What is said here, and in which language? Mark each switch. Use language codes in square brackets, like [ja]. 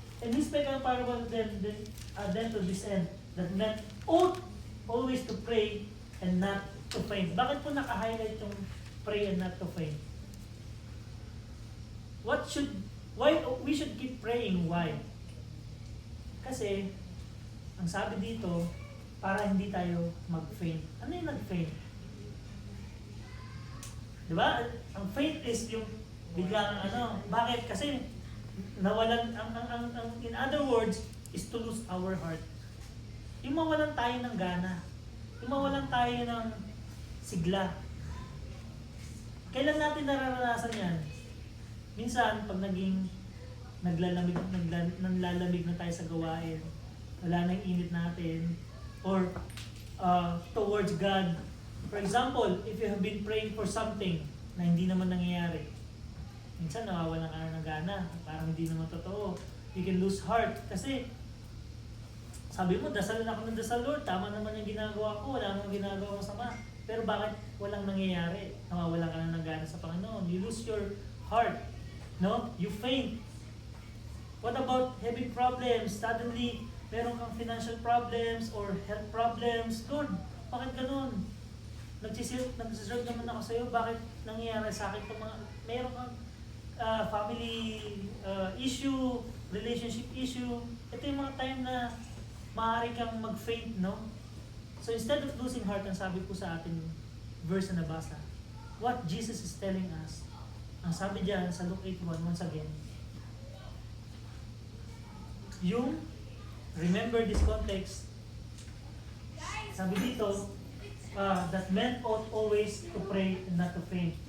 [en] And He spake a parable to them to this end, that men ought always to pray and not to faint. [tl] Bakit po naka-highlight yung [en] pray and not to faint? Why we should keep praying? Why? [tl] Kasi, ang sabi dito, para hindi tayo mag-faint. Ano yung nag-faint? Diba? Ang faint is yung biglang bakit? Kasi nawalan, [en] in other words, is to lose our heart. [tl] Yung mawalan tayo ng gana. Yung mawalan tayo ng sigla. Kailan natin nararanasan yan? Minsan, pag naglalamig na tayo sa gawain, wala na yung init natin, or towards God. [en] For example, if you have been praying for something [tl] na hindi naman nangyayari, minsan nawawalan ka ng gana, parang hindi naman totoo. [en] You can lose heart [tl] kasi Sabi mo, dasalan ako ng dasal, Lord. Tama naman yung ginagawa ko. Wala namang ginagawa masama. Pero bakit walang nangyayari? Nawawalan ka na ng gana sa Panginoon. [en] You lose your heart. No? You faint. What about having problems? Suddenly, meron kang financial problems or health problems. [tl] Lord, bakit ganun? Nagsiserve naman ako sa'yo. Bakit nangyayari sa akin itong mga... Meron kang family issue, relationship issue. Ito yung mga time na maaari kang mag-faint, no? [en] So instead of losing heart, [tl] ang sabi po sa ating verse na nabasa, [en] what Jesus is telling us, [tl] ang sabi diyan sa [en] Luke 8:1, once again, yung, remember this context, sabi dito, that men ought always to pray and not to faint.